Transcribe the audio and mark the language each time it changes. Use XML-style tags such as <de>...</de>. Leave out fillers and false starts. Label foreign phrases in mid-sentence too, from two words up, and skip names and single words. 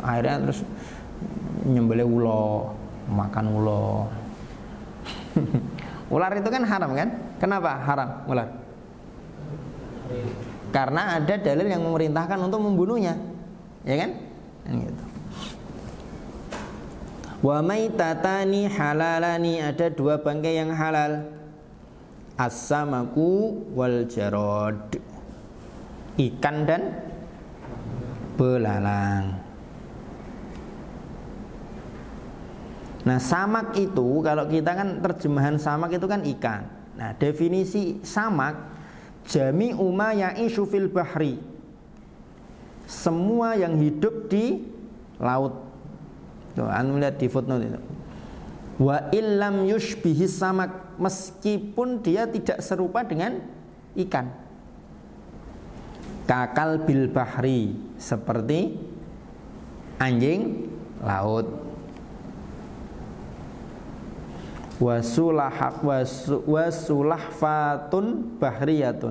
<id>Akhirnya terus</id> <jv>nyembelih ulo, makan ulo.</jv> <id>Ular itu kan haram kan? Kenapa haram ular? karena ada dalil yang memerintahkan untuk membunuhnya, ya kan? Gitu.</id> <ar>وميتتان حلالان,</ar> <id>ada dua bangkai yang halal.</id> <ar>السمك والجراد,</ar> <id>ikan dan belalang. Nah, samak itu kalau kita kan terjemahan samak itu kan ikan. Nah, definisi samak</id> <ar>جميع ما يعيش في البحر,</ar> <id>semua yang hidup di laut. Tuh, anu lihat di footnote itu.</id> <ar>وإن لم يشبه السمك,</ar> <id>meskipun dia tidak serupa dengan ikan.</id> <ar>كالكلب البحري,</ar> <id>seperti anjing laut.</id> <ar>وسلحفاة بحرية.</ar>